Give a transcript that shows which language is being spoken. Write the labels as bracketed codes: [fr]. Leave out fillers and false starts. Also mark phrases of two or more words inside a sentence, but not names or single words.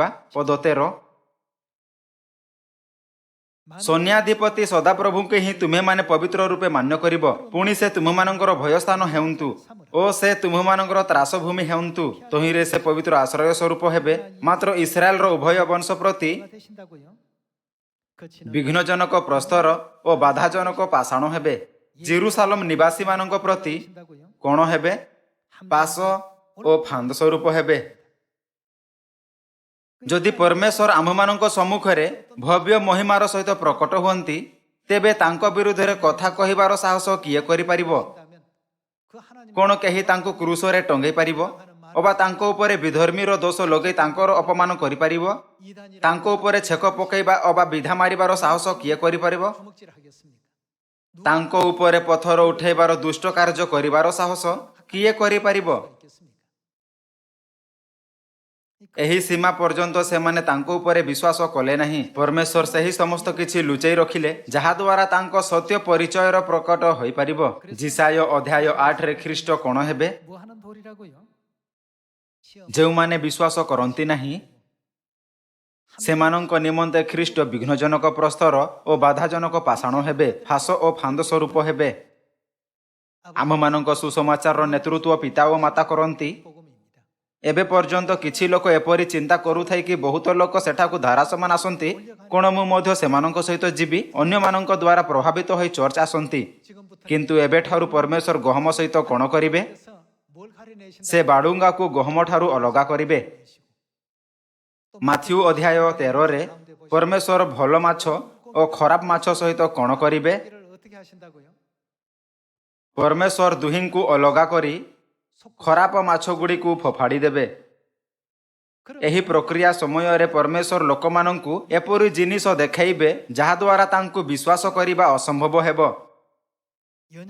[or] ପଦ 13, ସୈନ୍ୟାଧିପତି ସଦାପ୍ରଭୁଙ୍କୁ ହିଁ ତୁମେମାନେ ପବିତ୍ର ରୂପେ ମାନ୍ୟ କରିବ। ପୁଣି ସେ ତୁମମାନଙ୍କର ଭୟସ୍ଥାନ ହେଉନ୍ତୁ ଓ ସେ ତୁମମାନଙ୍କର ତ୍ରାସଭୂମି ହେଉନ୍ତୁ। ତହିଁରେ ସେ ପବିତ୍ର ଆଶ୍ରୟ ସ୍ୱରୂପ ହେବେ। ମାତ୍ର ଇସ୍ରାଏଲର ଉଭୟ ବଂଶ ପ୍ରତି [ko] 되신다고요? 거치는 [or] ବିଘ୍ନଜନକ ପ୍ରସ୍ତର ଓ ବାଧାଜନକ ପାଷାଣ ହେବେ। ଜେରୁସାଲମ ନିବାସୀମାନଙ୍କ ପ୍ରତି [ko] 되신다고요? [or] କ'ଣ ହେବେ? ପାଶ ଓ ଫାନ୍ଦ ସ୍ୱରୂପ ହେବେ। ଯଦି ପରମେଶ୍ୱର ଆମ୍ଭମାନଙ୍କ ସମ୍ମୁଖରେ ଭବ୍ୟ ମହିମାର ସହିତ ପ୍ରକଟ ହୁଅନ୍ତି, ତେବେ ତାଙ୍କ ବିରୁଦ୍ଧରେ କଥା କହିବାର ସାହସ କିଏ କରିପାରିବ? [ko] 다면 그 하나님 [or] କ'ଣ କେହି ତାଙ୍କୁ କ୍ରୁଶରେ ଟଙ୍ଗେଇ ପାରିବ ଅବା ତାଙ୍କ ଉପରେ ବିଧର୍ମୀର ଦୋଷ ଲଗେଇ ତାଙ୍କର ଅପମାନ କରିପାରିବ? [ko] 이단이라 [or] ତାଙ୍କ ଉପରେ ଛେକ ପକାଇବା ଅବା ବିଧା ମାରିବାର ସାହସ କିଏ କରିପାରିବ? [ko] 주먹질 하겠습니까? [or] ତାଙ୍କ ଉପରେ ପଥର ଉଠାଇବାର ଦୁଷ୍ଟ କାର୍ଯ୍ୟ କରିବାର ସାହସ କିଏ କରିପାରିବ? [ko] 있겠습니까? [or] ଏହି ସୀମା ପର୍ଯ୍ୟନ୍ତ ସେମାନେ ତାଙ୍କ ଉପରେ ବିଶ୍ୱାସ କଲେ ନାହିଁ। ପରମେଶ୍ୱର ସେହି ସମସ୍ତ କିଛି ଲୁଚେଇ ରଖିଲେ ଯାହାଦ୍ୱାରା ତାଙ୍କ ସତ୍ୟ ପରିଚୟର ପ୍ରକଟ ହୋଇପାରିବ। ଯିଶାୟ ଅଧ୍ୟାୟ 8ରେ ଖ୍ରୀଷ୍ଟ କ'ଣ ହେବେ? [ko] 뭐 하는 돌이라고요? 시험 [or] ଯେଉଁମାନେ ବିଶ୍ୱାସ କରନ୍ତି ନାହିଁ ସେମାନଙ୍କ ନିମନ୍ତେ ଖ୍ରୀଷ୍ଟ ବିଘ୍ନଜନକ ପ୍ରସ୍ତର ଓ ବାଧାଜନକ ପାଷାଣ ହେବେ, ଫାଶ ଓ ଫାନ୍ଦ ସ୍ୱରୂପ ହେବେ। ଆମମାନଙ୍କ ସୁସମାଚାରର ନେତୃତ୍ୱ ପିତା ଓ ମାତା କରନ୍ତି। [ko] 복음입니다. [or] ଏବେ ପର୍ଯ୍ୟନ୍ତ କିଛି ଲୋକ ଏପରି ଚିନ୍ତା କରୁଥାଇ କି ବହୁତ ଲୋକ ସେଠାକୁ ଧାରା ସମାନ ଆସନ୍ତି, କ'ଣ ମୁଁ ମଧ୍ୟ ସେମାନଙ୍କ ସହିତ ଯିବି? ଅନ୍ୟମାନଙ୍କ ଦ୍ୱାରା ପ୍ରଭାବିତ ହୋଇ ଚର୍ଚ୍ଚ ଆସନ୍ତି। [ko] 지금부터 [or] କିନ୍ତୁ ଏବେଠାରୁ ପରମେଶ୍ୱର ଗହମ ସହିତ କ'ଣ କରିବେ? [ko] 그래서 뭘 가려내신다? [or] ସେ ବାଡୁଙ୍ଗାକୁ ଗହମଠାରୁ ଅଲଗା କରିବେ। ମାଥ୍ୟୁ ଅଧ୍ୟାୟ 13ରେ ପରମେଶ୍ୱର ଭଲ ମାଛ ଓ ଖରାପ ମାଛ ସହିତ କ'ଣ କରିବେ? [ko] 를 어떻게 하신다고요? [or] ପରମେଶ୍ୱର ଦୁହିଁଙ୍କୁ ଅଲଗା କରି ଖରାପ ମାଛ ଗୁଡ଼ିକୁ ଫୋପାଡ଼ି ଦେବେ। ଏହି ପ୍ରକ୍ରିୟା ସମୟରେ ପରମେଶ୍ୱର ଲୋକମାନଙ୍କୁ ଏପରି ଜିନିଷ ଦେଖାଇବେ ଯାହାଦ୍ୱାରା ତାଙ୍କୁ ବିଶ୍ୱାସ କରିବା ଅସମ୍ଭବ ହେବ। [ko] 연약